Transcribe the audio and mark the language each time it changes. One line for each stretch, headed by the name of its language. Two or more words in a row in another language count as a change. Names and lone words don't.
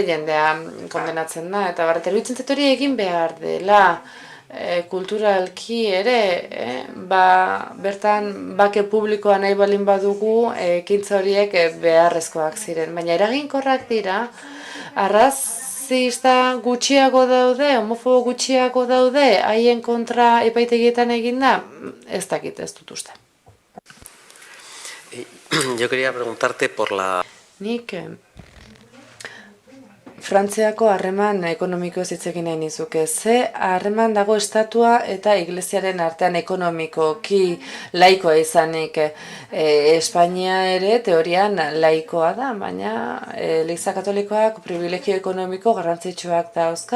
Basque: jendea kondenatzen da, eta bar, eta eruditzen zait hori egin behar dela, kulturalki ere, bertan bake publikoa nahi balin badugu, ekintza horiek beharrezkoak ziren, baina eraginkorrak dira, arrazista gutxiago daude, homofobo gutxiago daude, haien kontra epaitegietan egin da, ez dakit, ez dut uste.
Spanish: Yo quería preguntarte por la...
Basque: Nik Frantziako harreman ekonomikoez hitz egin nahi nizuke. Ze harreman dago estatua eta iglesiaren artean ekonomikoki laikoa izanik. Espainia ere teorian laikoa da, baina Eliza Katolikoak privilegio ekonomiko garrantzitsuak dauzka.